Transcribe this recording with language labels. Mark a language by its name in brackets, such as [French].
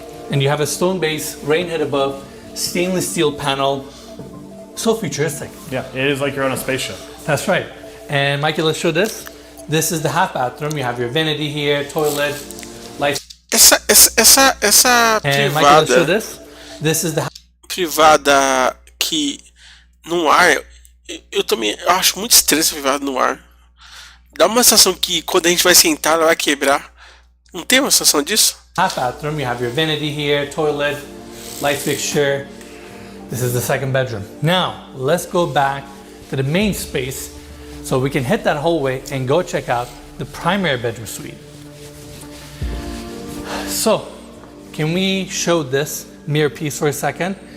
[English] And you have a stone base, rain head above, stainless steel panel, so futuristic. Yeah, it is like you're on a spaceship. That's right. And Mikey, let's show this. This is the half bathroom. You have your vanity here, toilet, light. [Portuguese] Essa [English] And Mikey, let's show this. This is the [Portuguese] privada que no ar, eu também acho muito estranho essa privada no ar. Dá uma sensação que quando a gente vai sentar ela vai quebrar. Não tem uma sensação disso? [English] Half bathroom, you have your vanity here, toilet, light fixture. This is the second bedroom. Now, let's go back to the main space so we can hit that hallway and go check out the primary bedroom suite. So, can we show this mirror piece for a second?